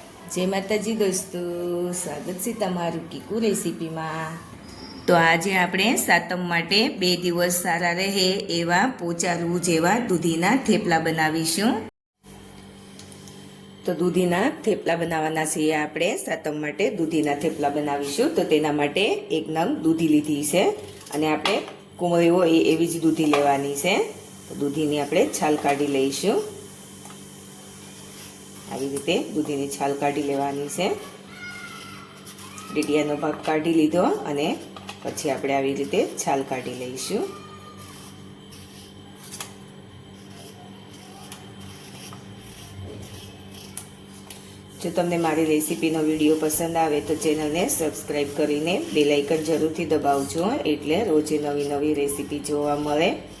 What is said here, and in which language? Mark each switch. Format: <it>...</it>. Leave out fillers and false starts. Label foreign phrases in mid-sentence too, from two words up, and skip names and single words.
<hi>जय माताजी दोस्तों, स्वागत है तमारू कीकू रेसिपी में।</hi> <gu>તો આજ આપણે સાતમ માટે 2 દિવસ સારા રહે એવા પોચા રૂ જેવા દૂધીના થેપલા બનાવીશું। તો દૂધીના થેપલા બનાવવાના છે આપણે સાતમ માટે દૂધીના થેપલા બનાવીશું। તો તેના માટે 1 નંગ દૂધી લીધી છે અને આપણે કુમળી હોય એવી જ દૂધી લેવાની છે। તો દૂધીની આપણે છાલ કાઢી લઈશું। આવી રીતે દૂધીની છાલ કાઢી લેવાની છે। ડીટીયાનો ભાગ કાઢી લીધો અને પછી આપણે આવી રીતે છાલ કાઢી લઈશું। જો તમને મારી રેસીપીનો વિડીયો પસંદ આવે તો ચેનલને સબસ્ક્રાઇબ કરીને બેલ આઇકન જરૂરથી દબાવજો, એટલે રોજે નવી નવી રેસીપી જોવા મળે।</gu>